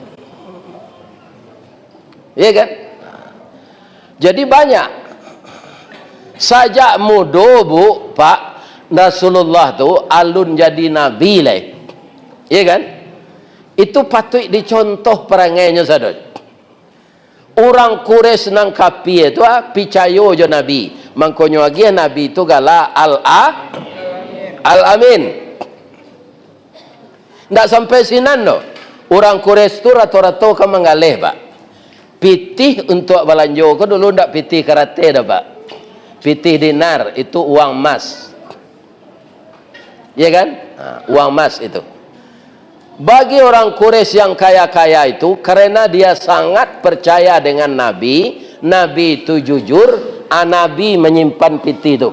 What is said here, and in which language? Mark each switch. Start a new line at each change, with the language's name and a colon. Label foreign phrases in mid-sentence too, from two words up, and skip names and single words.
Indonesian: Ya kan? Jadi banyak.
Minangkabau: Sajak muda bu, Pak, Rasulullah tu alun jadi nabi lah.
Indonesian: Ya kan? Itu patut dicontoh perangainya sadar.
Minangkabau: Orang Quraisy nang kapi itu picayo jo nabi. Mangkonyo lagi nabi itu gala al-amin. Ndak sampai sinan no. Orang Quraisy tu rato-rato ka mangaleh, Pak. Pitih untuk belanja ko dulu ndak pitih karate dah, Pak.
Indonesian: Pitih dinar itu uang emas. Ya kan? Uang emas itu. Bagi orang Quraisy yang kaya-kaya itu, karena dia sangat percaya dengan Nabi, Nabi itu jujur, Nabi menyimpan piti itu.